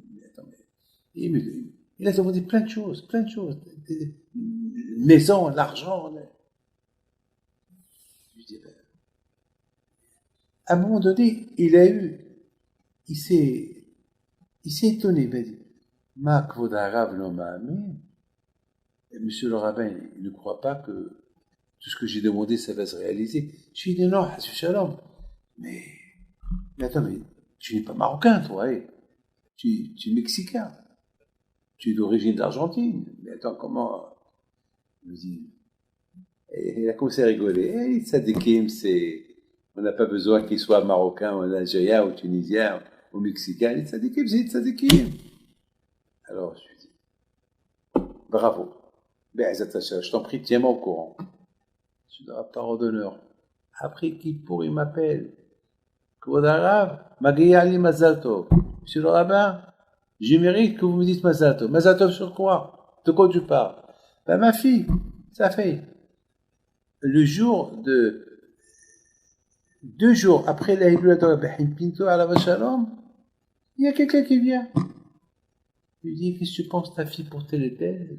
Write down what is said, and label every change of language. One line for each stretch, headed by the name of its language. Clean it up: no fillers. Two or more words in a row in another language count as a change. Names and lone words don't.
French: Il a demandé plein de choses. Maison, l'argent. Je dis, à un moment donné, il a eu il s'est étonné. Il m'a dit,
Hebrew: מה כבוד הרב לא מאמין.
French: Et monsieur le rabbin, il ne croit pas que tout ce que j'ai demandé, ça va se réaliser. Je lui ai dit, non,
Hebrew: חס ושלום.
French: Mais attends, mais tu n'es pas marocain, toi, hein. Tu es mexicain. Tu es d'origine d'Argentine. Mais attends, comment? Il me dit, et il a commencé à rigoler. Les tzadikim, on n'a pas besoin qu'ils soient marocains, ou algériens, ou tunisiens, ou mexicains. Les tzadikim, c'est les tzadikim. Alors, je lui dis, bravo. Je t'en prie, tiens-moi au courant. Je dois parole d'honneur. Après Kippour, il m'appelle.
Hebrew: כבוד הרב, מגיע לי מזל טוב.
French: Monsieur le rabbin, je mérite que vous me dites
Hebrew: מזל טוב. מזל טוב
French: sur quoi? De quoi tu parles? Ben, ma fille, ça fait 2 jours après la Hibla de Rabbi Pinto à la Shalom, il y a quelqu'un qui vient. Il lui dit, qu'est-ce que tu penses ta fille pour telle et telle?